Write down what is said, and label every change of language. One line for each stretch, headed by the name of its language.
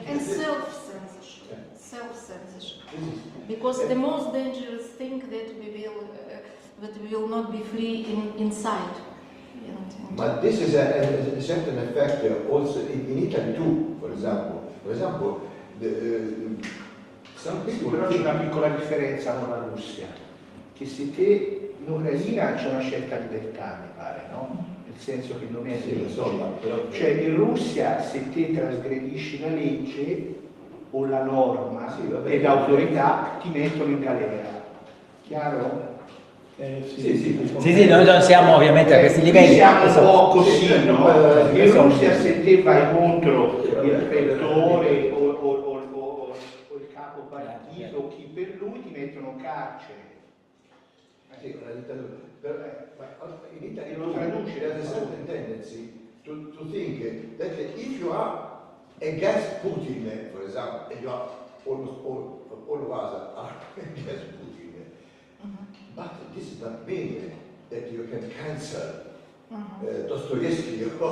English: And self-censorship. Because the most dangerous thing that we will not be free inside. But this is a certain effect also in Italy too, for example. For example,
Italian: Però c'è una piccola differenza con la Russia, che se te in Ucraina c'è una scelta di libertà, mi pare, no? Nel senso che non è cioè in Russia se te trasgredisci la legge o la norma e l'autorità ti mettono in galera. Chiaro? Sì, noi non siamo ovviamente a questi livelli. Siamo un po' così, no? In Russia se te vai contro il rettore o il capo partito o chi per lui ti mettono in carcere. Sì, una dittatura.
English: In Italy
Italian: lo traduce,
English: there's a certain tendency to think that if you are against Putin, for example, and you are almost all of us are against Putin, but this does not mean that you can cancel Dostoevsky.